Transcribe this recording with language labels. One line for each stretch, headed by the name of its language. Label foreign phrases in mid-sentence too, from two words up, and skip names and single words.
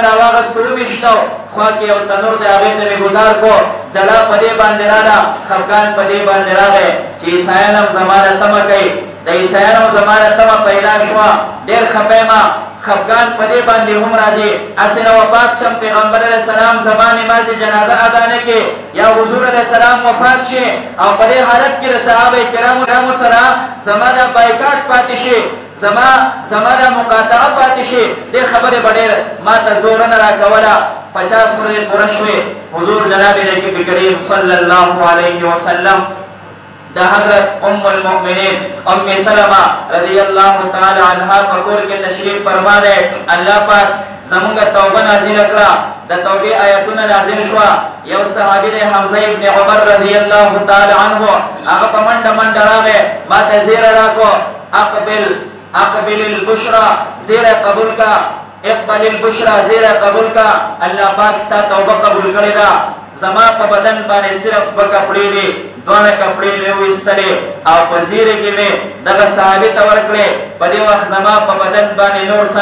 Pashto: راواغېستو وویشتو خوا کې یو تنور دی هغې ته مې ګزار کو جلا په دې باندې راله خفګان په دې باندې راغی چې عیسایان هم زما نه تمه کوي د عیسایانو زما نه تمه پیدا شوه ډېر خفه یم خفګان په دې باندې هم راځي هسې نه وفات شم پیغمبر
Arabic: علیه السلام
Pashto: زما نماز جنازه ادا نه کړي یا حضور
Arabic: علیه السلام
Pashto: وفات شي او په دې حالت کې د صحابه کرامو سره زما دا بایکاټ پاتې شي زما دا مقاطعه پاتې شي دې خبرې به ډېر ما ته زوره نه راکوله 50 ورځې پوره شوې حضور جناب نبی کریم
Arabic: صلی الله علیه وسلم
Pashto: د حضرت
Arabic: ام المؤمنین
Pashto: ام سلمہ
Arabic: رضی اللہ تعالی عنہا
Pashto: پکور کے تشریف فرما دے اللہ پاک زمونږ توبه نازل کړه د توبې آیتونه نازل شوه یو صحابي دی حمزه ابن عمر
Arabic: رضی الله تعالی عنه
Pashto: هغه په منډه منډه راغی ما ته زیره راکړو
Arabic: اقبل البشرى
Pashto: زیره قبول کا
Arabic: اقبل البشرى
Pashto: زیره قبول کا الله پاک ستا توبه قبول کړې ده زما په بدن باندې صرف په کپړې دي دوه کپړې مې وېستلې او په زیره کې مې دغه صحابي ته ورکړې په دې وخت زما په بدن باندې نور څه